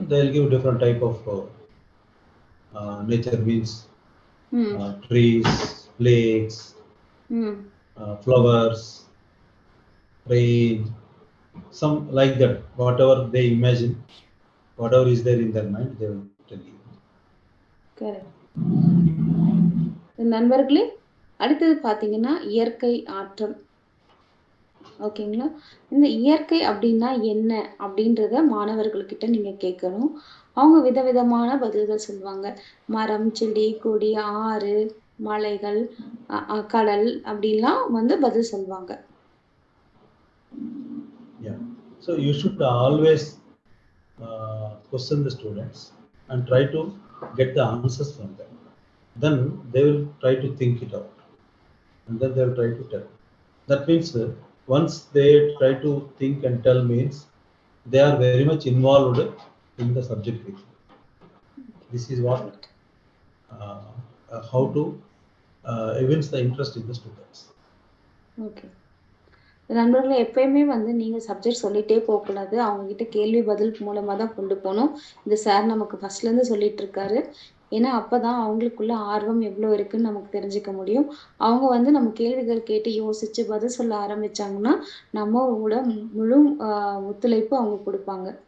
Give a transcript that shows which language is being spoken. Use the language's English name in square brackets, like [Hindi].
[English] They'll give different type of nature means trees, lakes, flowers, rain, some like that. Whatever they imagine, whatever is there in their mind, they will tell you. Correct. [Tamil] நண்பர்களே, அடுத்தது பாத்தீங்கன்னா இயற்கை ஆற்றல். ஓகேங்களா? இந்த இயற்கை அப்படின்னா என்ன அப்படின்றத மாணவர்கள்கிட்ட நீங்க கேட்கணும். அவங்க விதவிதமான பதில்கள் சொல்லுவாங்க. மரம், செடி, கொடி, ஆறு, மலைகள், கடல் அப்படிலாம் வந்து பதில் சொல்லுவாங்க. [English] Yeah. So you should always question the students and try to get the answers from them. Then they will try to think it out, and then they will try to tell. That means once they try to think and tell means they are very much involved in the subject. This is what how to evince the interest in the students. Okay. [Tamil] நண்பர்களே, எப்பயுமே வந்து நீங்க subject சொல்லிட்டே போகக்கூடாது. அவங்க கிட்ட கேள்வி பதில் மூலமா தான் கொண்டு போகணும். இந்த சார் நமக்கு ஃபர்ஸ்ட்ல இருந்து சொல்லிட்டு இருக்காரு. ஏன்னா அப்பதான் அவங்களுக்குள்ள ஆர்வம் எவ்வளவு இருக்குன்னு நமக்கு தெரிஞ்சுக்க முடியும். அவங்க வந்து நம்ம கேள்விகள் கேட்டு யோசிச்சு பதில் சொல்ல ஆரம்பிச்சாங்கன்னா நம்மளோட முழு ஒத்துழைப்பு அவங்க கொடுப்பாங்க.